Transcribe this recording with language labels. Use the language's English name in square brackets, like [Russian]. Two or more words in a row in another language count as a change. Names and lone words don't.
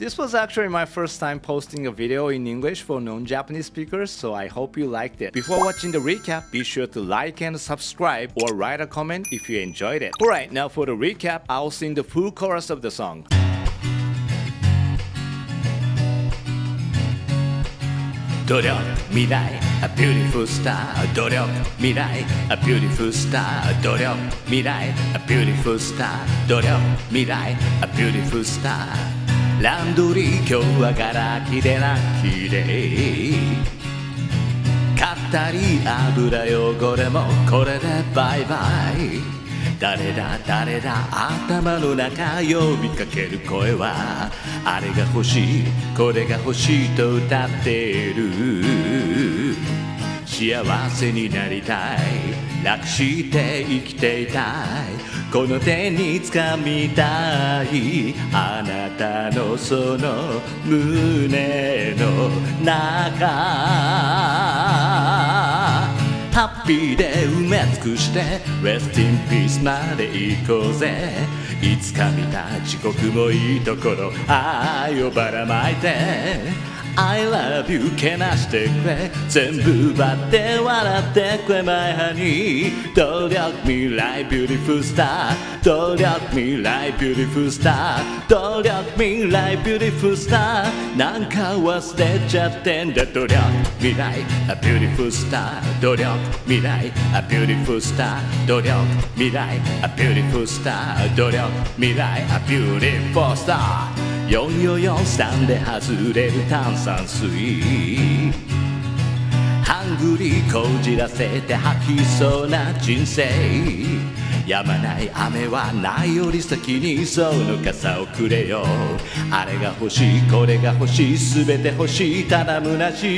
[English] This was actually my first time posting a video in English for non-Japanese speakers, so I hope you liked it. Before watching the recap, be sure to like and subscribe or write a comment if you enjoyed it. Alright, now for the recap, I'll sing the full chorus of the song. [Japanese] 努力未来 [English] a beautiful star [Japanese] 努力未来 [English] a beautiful star [Japanese] 努力未来 [English] a beautiful star [Japanese] 努力未来 [English] a beautiful star [Japanese] ランドリー今日はガラキでラッキーで買ったり油汚れもこれでバイバイ誰だ誰だ頭の中呼びかける声はあれが欲しいこれが欲しいと歌っている幸せになりたい楽して生きていたいこの手に掴みたいあなたのその胸の中ハッピーで埋め尽くして [English] Rest in peace [Japanese] まで行こうぜいつか見た地獄もいいところ愛をばらまいて [English] I love you [Japanese] けなしてくれ全部奪って笑ってくれ [English] My honey [Japanese] 努力未来 [English] Beautiful star [Japanese] 努力未来 [English] Beautiful star [Japanese] 努力未来 [English] Beautiful star [Japanese] なんか忘れちゃってんだ努力未来 [English] A beautiful star [Japanese] 努力未来 [English] A beautiful star [Japanese] 努力未来 [English] A beautiful star [Japanese] 努力未来 [English] A beautiful star [Japanese] 4443 で外れる炭酸水ハングリーこじらせて吐きそうな人生止まない雨はないより先にその傘をくれよあれが欲しいこれが欲しい全て欲しいただ虚